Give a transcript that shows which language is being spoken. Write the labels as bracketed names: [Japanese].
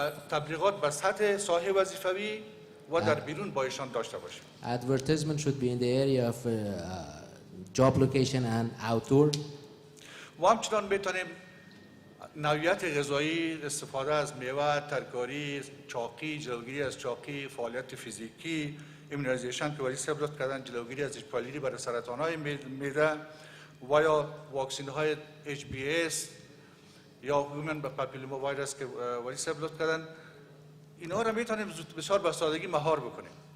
[Persian] تبلیغات به سطح ساحه وظیفوی و در بیرون با ایشان داشته باشیم. [English] Advertisement should be in the area of job location and outdoor. [Persian] و همچنان میتونیم نوعیت غذایی، استفاده از میوه، ترکاری، چاقی، جلوگیری از چاقی، فعالیت فیزیکی، ایمونایزیشن که ولی ثبت کردن جلوگیری از اشپالیری برای سرطان‌های معده و یا واکسین‌های HBS یا هومن پاپیلوما ویروس که ولی ثبت کردن، اینها را میتونیم بسیار به سادگی مهار بکنیم.